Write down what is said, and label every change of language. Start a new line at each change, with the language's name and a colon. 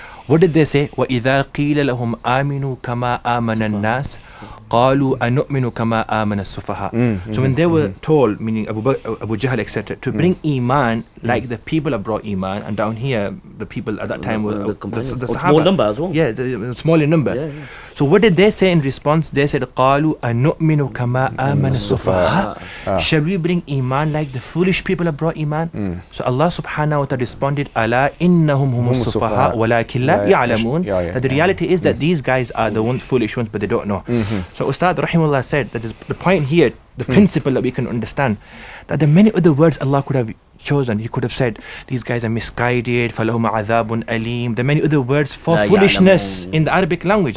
English: What did they say?
Arabic: وَإِذَا قِيلَ لَهُمْ آمِنُوا كَمَا آمَنَ النَّاسِ قَالُوا أَنُؤْمِنُ كَمَا آمَنَ السُّفَهَاء.
English: So when they were told, meaning Abu Jahl, etc., to bring Iman like the people have brought Iman, and down here, the people at that time were the Sahaba. Small number as well. Yeah, the small in number. So what did they say in response? They said,
Arabic: قَالُوا أَنُؤْمِنُ كَمَا آمَنَ السُّفَهَاء.
English: Shall we bring Iman like the foolish people have brought Iman? So Allah subhanahu wa ta'ala responded,
Arabic: أَلَا إِنَّهُمْ هُمُ السُّفَهَاء وَلَكِنْ لَا يَعْلَمُونَ.
English: That the reality is that these guys are the ones foolish ones, but they don't know. So Ustad Rahimullah said that the point here, the principle that we can understand, that there are many other words Allah could have chosen. He could have said, these guys are misguided,
Arabic: فَلَهُمْ عَذَابٌ أَلِيمٌ.
English: There are many other words for foolishness in the Arabic language.